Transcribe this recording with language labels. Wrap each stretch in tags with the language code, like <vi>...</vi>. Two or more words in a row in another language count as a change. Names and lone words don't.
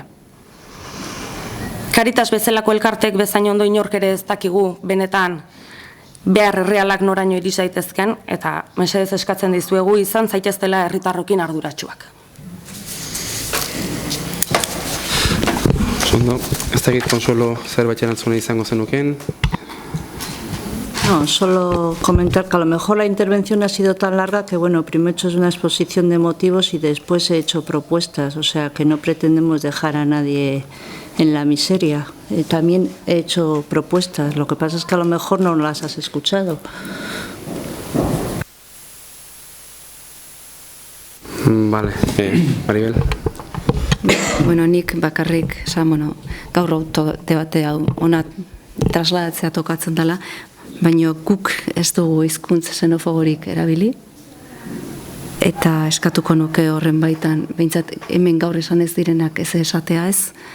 <eu>Karitas bezalako elkartek bezain ondo inork ere ez dakigu benetan behar errealak noraino iris daitezken, eta mesedez eskatzen dizuegu izan zaiteztela herritarrokin arduratsuak. Ondo, ez dakit Consuelo zerbait erantzuna izango zenuken?</eu> <es>No, solo comentar que a lo mejor la intervención ha sido tan larga que, bueno, primero he hecho una exposición de motivos y después he hecho propuestas, o sea que no pretendemos dejar a nadie en la miseria. También he hecho propuestas, lo que pasa es que a lo mejor no las has escuchado. Vale, Maribel.</es> <eu>Bueno, nik bakarrik, gaur debate hau ona trasladatzea tokatzen dela, baina guk ez dugu hizkuntza xenofoborik erabili, eta eskatuko nuke horren baitan, behintzat hemen gaur esan ez direnak ez esatea ez,</eu>